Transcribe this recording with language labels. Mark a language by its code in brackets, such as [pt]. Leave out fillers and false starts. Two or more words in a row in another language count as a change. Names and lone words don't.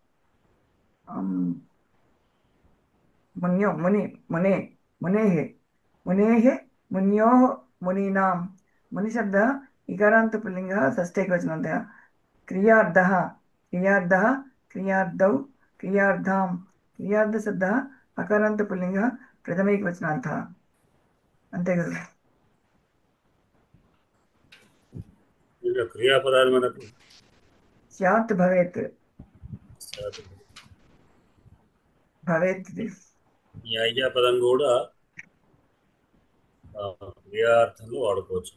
[sa] मुन्यो मुनि मुने मुनेः मुनेः मुन्योः मुनीनां मुनिशब्दः इकारान्तपुल्लिङ्गः षष्ठैकवचनान्तः क्रियार्धः क्रियार्धः क्रियार्धौ क्रियार्धां क्रियार्धशब्दः अकारान्तपुल्लिङ्गः प्रथमैकवचनान्तः [te] అంతే కదా క్రియాపదాలు మనకు [sa] స్యాత్ భవేత్ భవేత్ [te] ఈ అయ్యా పదం కూడా క్రియార్థంలో వాడుకోవచ్చు.